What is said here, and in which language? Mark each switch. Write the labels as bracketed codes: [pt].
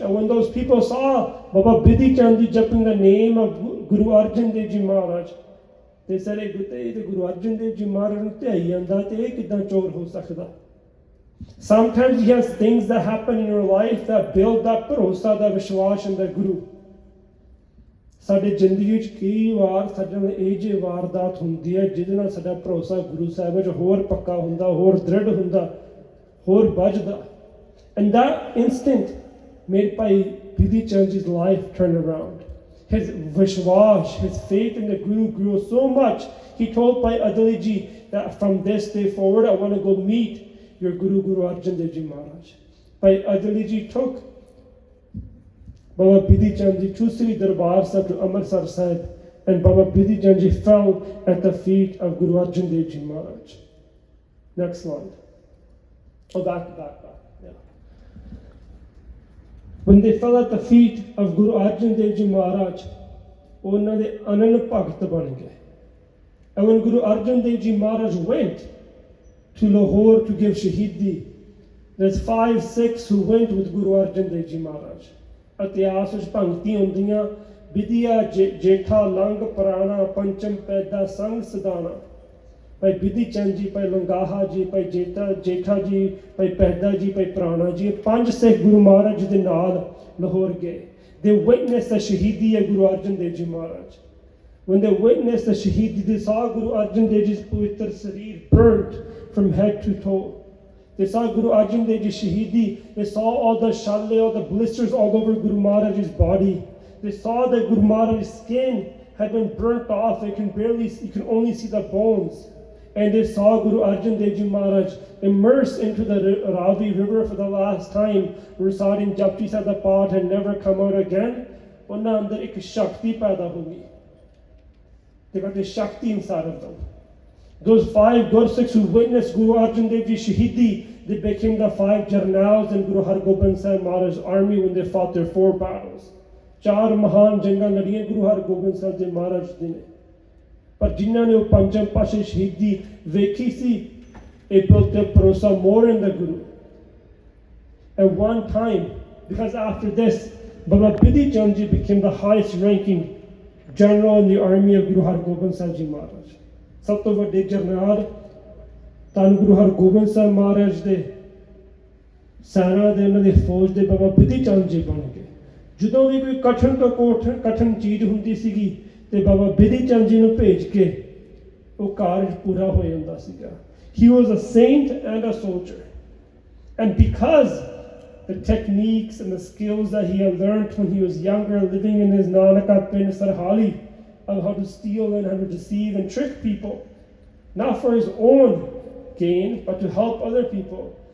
[en] And when those people saw Baba Bidhi Chand ji japping the name of Guru Arjan Dev Ji Maharaj, they said, hey Guru Arjan Dev Ji Maharaj [pa] nu te aayi anda te kiddan chor ho sakda. [en] Sometimes you have things that happen in your life that build that bharosa, that vishwas and that Guru. [pa] ਸਾਡੇ ਜ਼ਿੰਦਗੀ ਵਿੱਚ ਕਈ ਵਾਰ ਸਾਡੇ ਨਾਲ ਇਹ ਜਿਹੀ ਵਾਰਦਾਤ ਹੁੰਦੀ ਹੈ ਜਿਹਦੇ ਨਾਲ ਸਾਡਾ ਭਰੋਸਾ ਗੁਰੂ ਸਾਹਿਬ ਵਿੱਚ ਹੋਰ ਪੱਕਾ ਹੁੰਦਾ, ਹੋਰ ਦ੍ਰਿੜ ਹੁੰਦਾ, ਹੋਰ ਵੱਜਦਾ। [en] And that instant made Bhai Bidhi Chandji's life turn around. His vishwas, his faith in the Guru grew so much. He told Bhai Adali Ji that from this day forward, I want to go meet your Guru, Guru Arjan Dev Ji Maharaj. Bhai Adali Ji took Baba Bidhi Chandji to Sri Darbar Sahib to Amritsar Sahib, and Baba Bidhi Chandji fell at the feet of Guru Arjan Dev Ji Maharaj. Next slide. Oh, back. Yeah. When they fell at the feet of Guru Arjan Dev Ji Maharaj, [pa] ਉਹਨਾਂ ਦੇ ਅਨੰਨ ਭਗਤ ਬਣ ਗਏ. [en] And when Guru Arjan Dev Ji Maharaj went to Lahore to give Shahidi, there's 5-6 who went with Guru Arjan Dev Ji Maharaj. [pa] ਇਤਿਹਾਸ ਵਿੱਚ ਭਗਤੀ ਹੁੰਦੀਆਂ, ਵਿਦਿਆ ਜੇਠਾ ਲੰਗ ਪੁਰਾਣਾ, ਪੰਚਮ ਪੈਦਾ ਸੰਗ ਸਦਾਨਾ. ਭਾਈ ਬਿਧੀ ਚੰਦ ਜੀ, ਭਾਈ ਲੰਗਾਹਾ ਜੀ, ਭਾਈ ਜੇਠਾ ਜੀ, ਭਾਈ ਪੈਦਾ ਜੀ, ਭਾਈ ਪੁਰਾਣਾ ਜੀ, 5 ਸਿੱਖ ਗੁਰੂ ਮਹਾਰਾਜ ਜੀ ਦੇ ਨਾਲ ਲਾਹੌਰ ਗਏ. [en] They witnessed the Shahidi of Guru Arjan Dev Ji Maharaj. When they witnessed the Shahidi, they saw Guru Arjan Dev Ji's Pavitra Sareer burnt from head to toe. They saw Guru Arjan Dev Ji Shahidi. They saw all the shalle, all the blisters all over Guru Maharaj's body. They saw that Guru Maharaj's skin had been burnt off. You can only see the bones. And they saw Guru Arjan Dev Ji Maharaj immersed into the Ravi river for the last time, reciting Japji Sahib the Path and never come out again. [pa] Unna andar ek shakti paida ho gayi. [en] They got this shakti inside of them. Those 5 Gursikhs who witnessed Guru Arjan Dev Ji Shahidi, they became the 5 Jarnails in Guru Har Gobind Sahib Maharaj's army when they fought their 4 battles. [pa] 4 ਮਹਾਨ ਜੰਗਾਂ ਲੜੀਆਂ ਗੁਰੂ ਹਰਗੋਬਿੰਦ ਸਾਹਿਬ ਦੇ ਮਹਾਰਾਜ ਜੀ ਨੇ, ਪਰ ਜਿਨ੍ਹਾਂ ਨੇ ਉਹ ਪੰਚਮ ਪਾਸ਼ੇ ਸ਼ਹੀਦੀ ਵੇਖੀ ਸੀ, ਇਹ [en] built their [pa] ਭਰੋਸਾ [en] more in the Guru. At one time, because after this, Baba Bidhi Chand Ji became the highest ranking general in the army of Guru Hargobind Sahib Ji Maharaj. [pa] ਸਭ ਤੋਂ ਵੱਡੇ ਜਰਨੈਲ ਧੰਨ ਗੁਰੂ ਹਰਗੋਬਿੰਦ ਸਾਹਿਬ ਮਹਾਰਾਜ ਦੇ ਸੈਨਾ ਦੇ, ਉਹਨਾਂ ਦੀ ਫੌਜ ਦੇ ਬਾਬਾ ਬਿਧੀ ਚੰਦ ਜੀ ਬਣ ਗਏ. ਜਦੋਂ ਵੀ ਕੋਈ ਕਠਿਨ ਤੋਂ ਕਠਿਨ ਚੀਜ਼ ਹੁੰਦੀ ਸੀਗੀ ਤੇ ਬਾਬਾ ਬਿਧੀ ਚੰਦ ਜੀ ਨੂੰ ਭੇਜ ਕੇ ਉਹ ਕਾਰਜ ਪੂਰਾ ਹੋ ਜਾਂਦਾ ਸੀਗਾ. [en] He was a saint and a soldier. And because the techniques and the skills that he had learned when he was younger, living in his Nanaka Pin Sarhali, of how to steal and how to deceive and trick people, not for his own gain, but to help other people.